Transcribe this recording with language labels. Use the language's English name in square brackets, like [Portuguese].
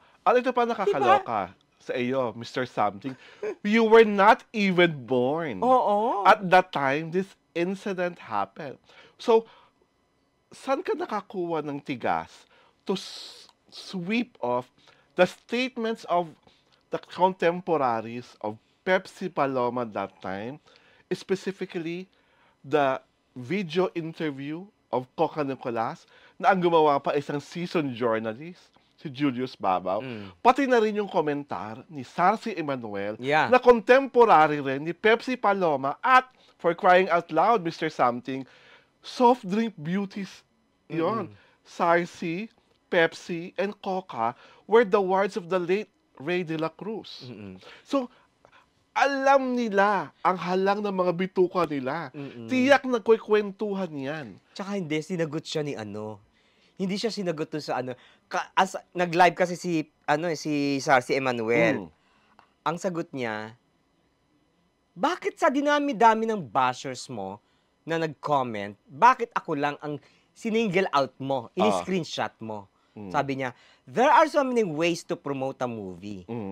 [Filipino] Ito pa nakakaloka sa iyo, Mr. [English] Something. You were not even born. At that time, this incident happened. So, [Filipino] saan ka nakakuha ng tigas [English] to sweep off the statements of the contemporaries of Pepsi Paloma that time, specifically the video interview of Coca Nicolas [Filipino] na ang gumawa pa isang [English] seasoned journalist, si Julius Babaw, [Filipino] pati na rin yung komentar ni [English] Sarcy Emanuel na contemporary rin ni Pepsi Paloma at, for crying out loud, Mr. Something, soft drink beauties yon. Sarcy, Pepsi, and Coca were the words of the late Ray de la Cruz. [Filipino] So, alam nila ang halang ng mga bituka nila. Tiyak nagkukwentuhan yan. Tsaka hindi, sinagot siya ni Hindi siya sinagot to sa nag-live kasi si Sarcy Emanuel. Ang sagot niya, bakit sa dinami-dami ng bashers mo na nag-comment, bakit ako lang ang siningle out mo, ini-screenshot mo? Sabi niya, [English] there are so many ways to promote a movie.